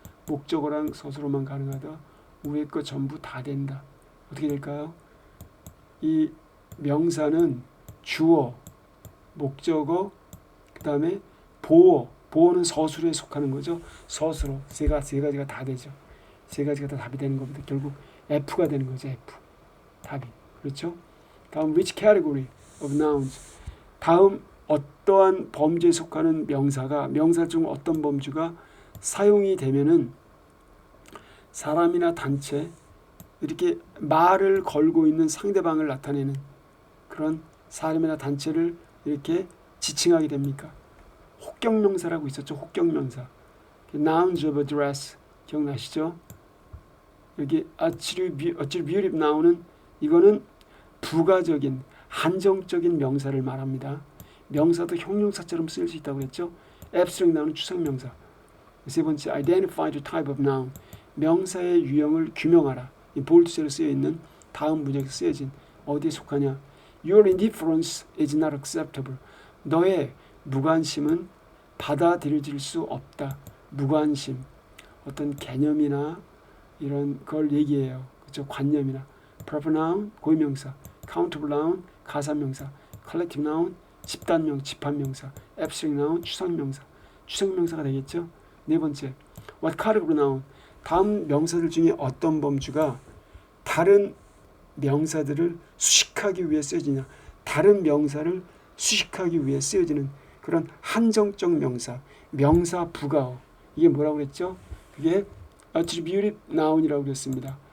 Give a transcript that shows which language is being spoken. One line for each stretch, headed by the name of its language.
Korean: 목적어랑 서술어만 가능하다. 위에 거 전부 다 된다. 어떻게 될까요? 이 명사는 주어, 목적어, 그 다음에 보어. 보어는 서술에 속하는 거죠. 서술어. 세 가지가 다 되죠. 세 가지가 다 답이 되는 겁니다. 결국 F가 되는 거죠. F. 답이. 그렇죠? 다음
English: which category of nouns.
Korean: 다음 어떠한 범주에 속하는 명사 중 어떤 범주가 사용이 되면은 사람이나 단체, 이렇게 말을 걸고 있는 상대방을 나타내는 그런 사람이나 단체를 이렇게 지칭하게 됩니까? 혹격명사라고 있었죠. 혹격명사.
English: nouns of address
Korean: 기억나시죠? 여기 attributive noun은 이거는 부가적인 한정적인 명사를 말합니다. 명사도 형용사처럼 쓰일 수 있다고 그랬죠. abstract noun은 추상명사. 세 번째,
English: identify the type of noun.
Korean: 명사의 유형을 규명하라. 이 볼트체로 쓰여 있는 다음 문장에서 쓰여진 어디에 속하냐?
English: Your indifference is not acceptable.
Korean: 너의 무관심은 받아들여질 수 없다. 무관심, 어떤 개념이나 이런 걸 얘기해요. 그렇죠? 관념이나.
English: proper noun, 고유명사. countable noun, 가사명사. collective noun, 집합명사.
Korean: abstract noun, 추상명사가 되겠죠. 네 번째,
English: what category noun.
Korean: 다음 명사들 중에 어떤 범주가 다른 명사들을 수식하기 위해 쓰여지냐. 다른 명사를 수식하기 위해 쓰여지는 그런 한정적 명사 부가어. 이게 뭐라고 그랬죠? 그게 attributive noun이라고 그랬습니다.